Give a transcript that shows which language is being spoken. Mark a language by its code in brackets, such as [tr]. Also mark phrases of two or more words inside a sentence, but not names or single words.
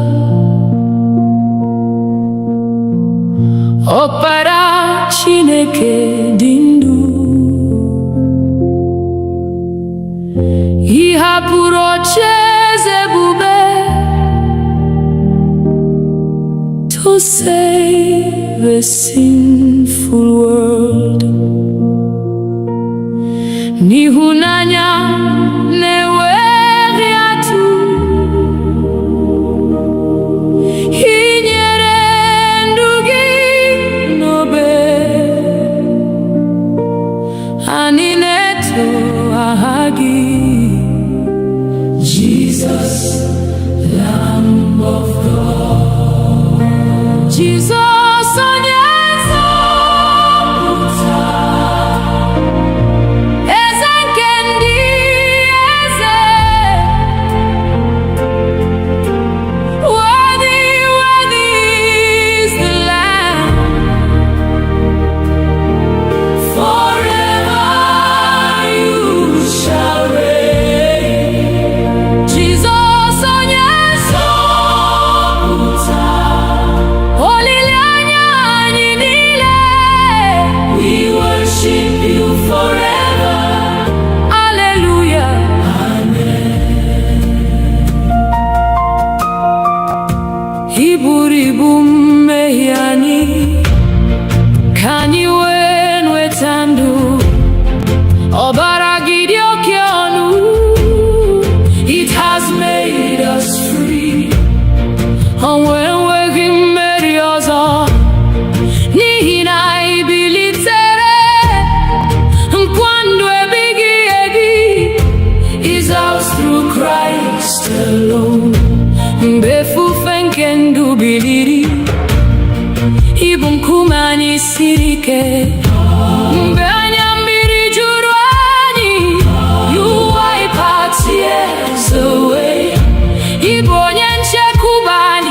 [ig] Ọkpara Chineke dị ndụ, ị hapụrụ ocheeze ebube [en] to save a sinful world. [ig] N'ịhụnanya na-enweghị atụ, ị nyere ndụ gị n'obe. Anyị na-eto aha gị, [en] Jesus, Lamb of God. [ig] Jesus onye nzọpụta, eze nke ndị eze. [en] Worthy, worthy is the Lamb. Forever you shall reign. [ig] Jesus onye nzọpụta, olileanya anyị niile. [en] We worship you forever. Hallelujah. [ig] Ị buru ibu mmehie anyị, ka anyị wee nweta ndụ. Ọbara gị dị oke ọnụ, [en] it has made us free. [ig] Ọnwụ enweghị mmeri ọzọ, n'ihi na ị bilitere. Nkwa ndụ ebighị ebi [en] is ours through Christ alone. [ig] Mgbe efufe nke ndụ biliri, ị bụ nkume anyị siri ike. Mgbe anya mmiri juru anyị, [en] you wipe our tears away. [ig] Ị bụ onye nchekwube